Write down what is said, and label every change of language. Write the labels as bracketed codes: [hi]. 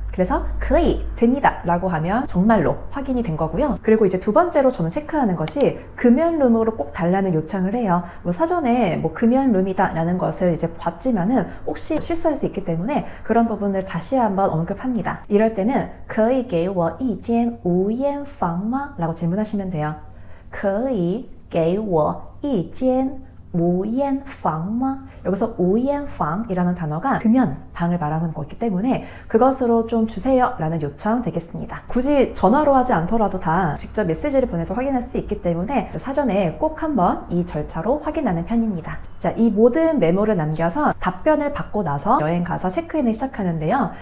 [ko] 그래서 [zh] 可以, [ko] 됩니다 라고 하면 정말로 확인이 된 거고요. 그리고 이제 두 번째로 저는 체크하는 것이 금연룸으로 꼭 달라는 요청을 해요. 뭐 사전에 뭐 금연룸이다 라는 것을 이제 봤지만은 혹시 실수할 수 있기 때문에 그런 부분을 다시 한번 언급합니다. 이럴 때는 [zh] 可以给我一间无烟房吗? [ko] 라고 질문하시면 돼요. [zh] 可以给我一间无烟房吗? [ko] 여기서 无烟房이라는 단어가 금연 방을 말하는 거기 때문에 그것으로 좀 주세요 라는 요청 되겠습니다. 굳이 전화로 하지 않더라도 다 직접 메시지를 보내서 확인할 수 있기 때문에 사전에 꼭 한번 이 절차로 확인하는 편입니다. 자, 이 모든 메모를 남겨서 답변을 받고 나서 여행 가서 체크인을 시작하는데요.